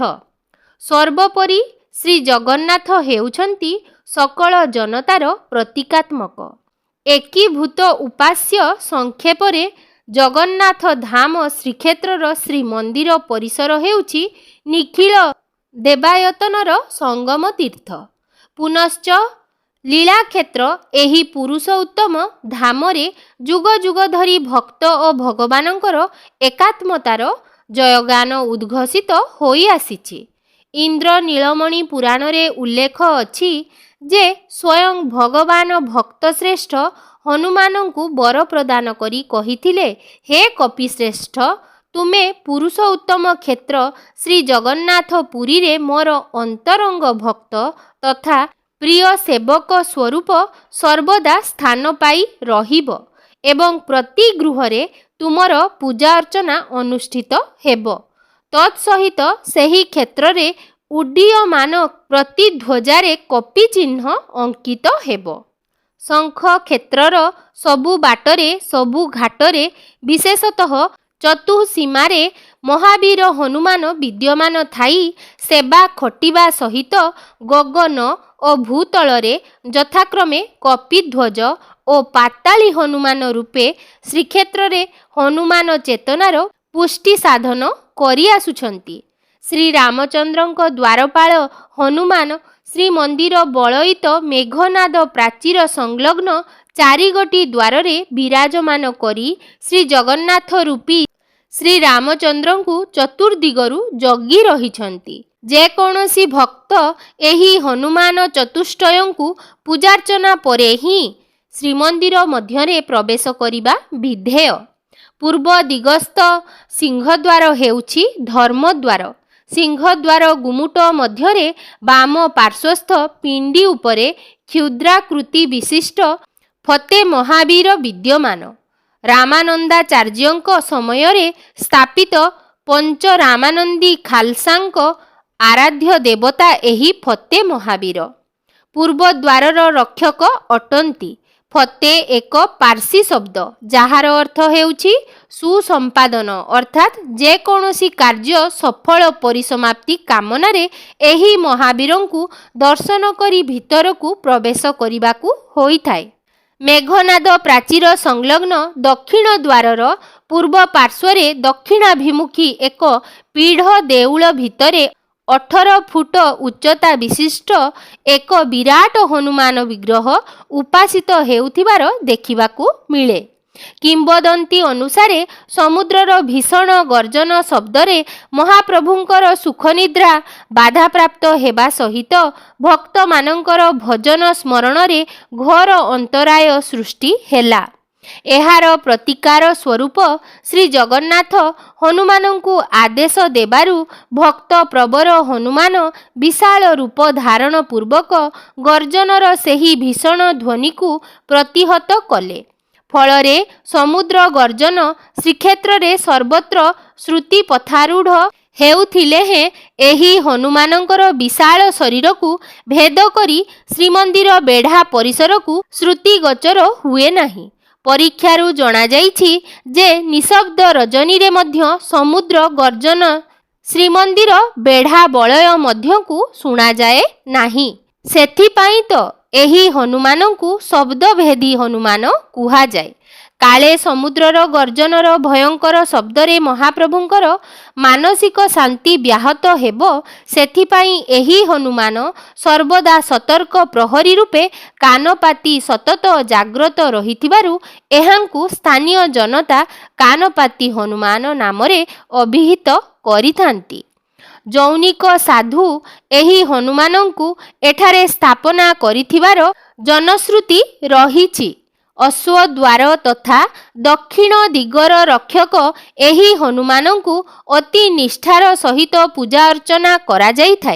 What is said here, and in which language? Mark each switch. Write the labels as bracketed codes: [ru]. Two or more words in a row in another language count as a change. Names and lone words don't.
[or] ସର୍ବୋପରି ଶ୍ରୀ ଜଗନ୍ନାଥ ହେଉଛନ୍ତି ସକଳ ଜନତାର ପ୍ରତୀକାତ୍ମକ ଏକୀଭୂତ ଉପାସ୍ୟ। ସଂକ୍ଷେପରେ ଜଗନ୍ନାଥ ଧାମ ଶ୍ରୀକ୍ଷେତ୍ରର ଶ୍ରୀମନ୍ଦିର ପରିସର ହେଉଛି ନିଖିଳ ଦେବାୟତନର ସଙ୍ଗମ ତୀର୍ଥ। ପୁନଶ୍ଚ ଲୀଳାକ୍ଷେତ୍ର ଏହି ପୁରୁଷ ଉତ୍ତମ ଧାମରେ ଯୁଗ ଯୁଗ ଧରି ଭକ୍ତ ଓ ଭଗବାନଙ୍କର ଏକାତ୍ମତାର ଜୟଗାନ ଉଦ୍ଘୋଷିତ ହୋଇ ଆସିଛି। ଇନ୍ଦ୍ର ନୀଳମଣି ପୁରାଣରେ ଉଲ୍ଲେଖ ଅଛି ଯେ ସ୍ୱୟଂ ଭଗବାନ ଭକ୍ତଶ୍ରେଷ୍ଠ ହନୁମାନଙ୍କୁ ବର ପ୍ରଦାନ କରି କହିଥିଲେ, ହେ କପିଶ୍ରେଷ୍ଠ, ତୁମେ ପୁରୁଷ ଉତ୍ତମ କ୍ଷେତ୍ର ଶ୍ରୀ ଜଗନ୍ନାଥ ପୁରୀରେ ମୋର ଅନ୍ତରଙ୍ଗ ଭକ୍ତ ତଥା ପ୍ରିୟ ସେବକ ସ୍ୱରୂପ ସର୍ବଦା ସ୍ଥାନ ପାଇ ରହିବ ଏବଂ ପ୍ରତି ଗୃହରେ ତୁମର ପୂଜା ଅର୍ଚ୍ଚନା ଅନୁଷ୍ଠିତ ହେବ। ତତ୍ସହିତ ସେହି କ୍ଷେତ୍ରରେ ଉଡ୍ଡୀୟମାନ ପ୍ରତି ଧ୍ୱଜାରେ କପି ଚିହ୍ନ ଅଙ୍କିତ ହେବ। ଶଙ୍ଖ କ୍ଷେତ୍ରର ସବୁ ବାଟରେ ସବୁ ଘାଟରେ ବିଶେଷତଃ ଚତୁଃସୀମାରେ ମହାବୀର ହନୁମାନ ବିଦ୍ୟମାନ ଥାଇ ସେବା ଖଟିବା ସହିତ ଗଗନ ଓ ଭୂତଳରେ ଯଥାକ୍ରମେ କପିଧ୍ୱଜ ଓ ପାତାଳୀ ହନୁମାନ ରୂପେ ଶ୍ରୀକ୍ଷେତ୍ରରେ ହନୁମାନ ଚେତନାର ପୁଷ୍ଟି ସାଧନ କରି ଆସୁଛନ୍ତି। ଶ୍ରୀ ରାମଚନ୍ଦ୍ରଙ୍କ ଦ୍ୱାରପାଳ ହନୁମାନ ଶ୍ରୀମନ୍ଦିର ବଳୟିତ ମେଘନାଦ ପ୍ରାଚୀର ସଂଲଗ୍ନ ଚାରିଗୋଟି ଦ୍ୱାରେ ବିରାଜମାନ କରି ଶ୍ରୀ ଜଗନ୍ନାଥ ରୂପୀ ଶ୍ରୀ ରାମଚନ୍ଦ୍ରଙ୍କୁ ଚତୁର୍ଦିଗରୁ ଜଗି ରହିଛନ୍ତି। ଯେ କୌଣସି ଭକ୍ତ ଏହି ହନୁମାନ ଚତୁଷ୍ଟୟଙ୍କୁ ପୂଜାର୍ଚ୍ଚନା ପରେ ହିଁ ଶ୍ରୀମନ୍ଦିର ମଧ୍ୟରେ ପ୍ରବେଶ କରିବା ବିଧେୟ। ପୂର୍ବ ଦିଗସ୍ଥ ସିଂହଦ୍ୱାର ହେଉଛି ଧର୍ମଦ୍ୱାର। ସିଂହଦ୍ୱାର ଗୁମୁଟ ମଧ୍ୟରେ ବାମ ପାର୍ଶ୍ୱସ୍ଥ ପିଣ୍ଡି ଉପରେ କ୍ଷୁଦ୍ରାକୃତି ବିଶିଷ୍ଟ ଫତେ ମହାବୀର ବିଦ୍ୟମାନ। ରାମାନନ୍ଦାଚାର୍ଯ୍ୟଙ୍କ ସମୟରେ ସ୍ଥାପିତ ପଞ୍ଚ ରାମାନନ୍ଦୀ ଖାଲସାଙ୍କ ଆରାଧ୍ୟ ଦେବତା ଏହି ଫତେ ମହାବୀର। ପୂର୍ବ ଦ୍ୱାରର ରକ୍ଷକ ଅଟନ୍ତି। ଫତେ ଏକ ପାରସୀ ଶବ୍ଦ ଯାର ଅର୍ଥ ହେଉଛି ସୁସମ୍ପାଦନ, ଅର୍ଥାତ ଯେ କୌଣସି କାର୍ଯ୍ୟ ସଫଳ ପରିସମାପ୍ତି କାମନାରେ ଏହି ମହାବୀରଙ୍କୁ ଦର୍ଶନ କରି ଭିତରକୁ ପ୍ରବେଶ କରିବାକୁ ହୋଇଥାଏ। ମେଘନାଦ ପ୍ରାଚୀର ସଂଲଗ୍ନ ଦକ୍ଷିଣ ଦ୍ୱାରର ପୂର୍ବ ପାର୍ଶ୍ୱରେ ଦକ୍ଷିଣାଭିମୁଖୀ ଏକ ପୀଢ଼ ଦେଉଳ ଭିତରେ 18 ଫୁଟ ଉଚ୍ଚତା ବିଶିଷ୍ଟ ଏକ ବିରାଟ ହନୁମାନ ବିଗ୍ରହ ଉପାସିତ ହେଉଥିବାର ଦେଖିବାକୁ ମିଳେ। କିମ୍ବଦନ୍ତୀ ଅନୁସାରେ ସମୁଦ୍ରର ଭୀଷଣ ଗର୍ଜନ ଶବ୍ଦରେ ମହାପ୍ରଭୁଙ୍କର ସୁଖନିଦ୍ରା ବାଧାପ୍ରାପ୍ତ ହେବା ସହିତ ଭକ୍ତ ମାନଙ୍କର ଭଜନ ସ୍ମରଣରେ ଘୋର ଅନ୍ତରାୟ ସୃଷ୍ଟି ହେଲା। ଏହାର ପ୍ରତିକାର ସ୍ୱରୂପ ଶ୍ରୀ ଜଗନ୍ନାଥ ହନୁମାନଙ୍କୁ ଆଦେଶ ଦେବାରୁ ଭକ୍ତ ପ୍ରବର ହନୁମାନ ବିଶାଳ ରୂପ ଧାରଣ ପୂର୍ବକ ଗର୍ଜନର ସେହି ଭୀଷଣ ଧ୍ୱନିକୁ ପ୍ରତିହତ କଲେ। ଫଳରେ ସମୁଦ୍ର ଗର୍ଜନ ଶ୍ରୀକ୍ଷେତ୍ରରେ ସର୍ବତ୍ର ଶ୍ରୁତି ପଥାରୂଢ଼ ହେଉଥିଲେ ହେଁ ଏହି ହନୁମାନଙ୍କର ବିଶାଳ ଶରୀରକୁ ଭେଦ କରି ଶ୍ରୀମନ୍ଦିର ବେଢ଼ା ପରିସରକୁ ଶ୍ରୁତି ଗୋଚର ହୁଏ ନାହିଁ। ପରୀକ୍ଷାରୁ ଜଣା ଯାଇଛି ଯେ ନିଶବ୍ଦ ରଜନୀରେ ମଧ୍ୟ ସମୁଦ୍ର ଗର୍ଜନ ଶ୍ରୀମନ୍ଦିର ବେଢ଼ା ବଳୟ ମଧ୍ୟକୁ ଶୁଣା ଯାଏ ନାହିଁ। ସେଥିପାଇଁ ତ ଏହି ହନୁମାନଙ୍କୁ ଶବ୍ଦଭେଦୀ ହନୁମାନ କୁହା ଯାଏ। କାଳେ ସମୁଦ୍ରର ଗର୍ଜନର ଭୟଙ୍କର ଶବ୍ଦରେ ମହାପ୍ରଭୁଙ୍କର ମାନସିକ ଶାନ୍ତି ବ୍ୟାହତ ହେବ, ସେଥିପାଇଁ ଏହି ହନୁମାନ ସର୍ବଦା ସତର୍କ ପ୍ରହରୀ ରୂପେ କାନପାତି ସତତ ଜାଗ୍ରତ ରହିଥିବାରୁ ଏହାଙ୍କୁ ସ୍ଥାନୀୟ ଜନତା କାନପାତି ହନୁମାନ ନାମରେ ଅଭିହିତ କରିଥାନ୍ତି। ଜୌନିକ ସାଧୁ ଏହି ହନୁମାନଙ୍କୁ ଏଠାରେ ସ୍ଥାପନା କରିଥିବାର ଜନଶ୍ରୁତି ରହିଛି। ଅଶ୍ୱଦ୍ୱାର ତଥା ଦକ୍ଷିଣ ଦିଗର ରକ୍ଷକ ଏହି ହନୁମାନଙ୍କୁ ଅତି ନିଷ୍ଠାର ସହିତ ପୂଜା ଅର୍ଚ୍ଚନା କରାଯାଇଥାଏ।